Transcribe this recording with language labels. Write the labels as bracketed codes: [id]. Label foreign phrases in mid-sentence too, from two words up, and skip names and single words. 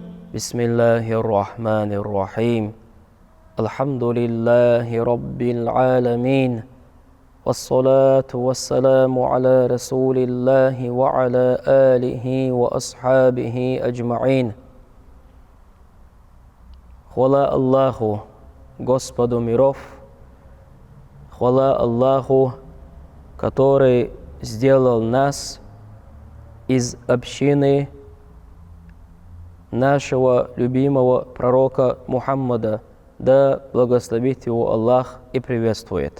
[ar] بسم الله الرحمن الرحيم الحمد لله رب العالمين والصلاة والسلام على رسول الله وعلى آله وأصحابه أجمعين. [ru] Хвала Аллаху, Господу миров, хвала Аллаху, который сделал нас из общины нашего любимого пророка Мухаммада, да благословит его Аллах и приветствует.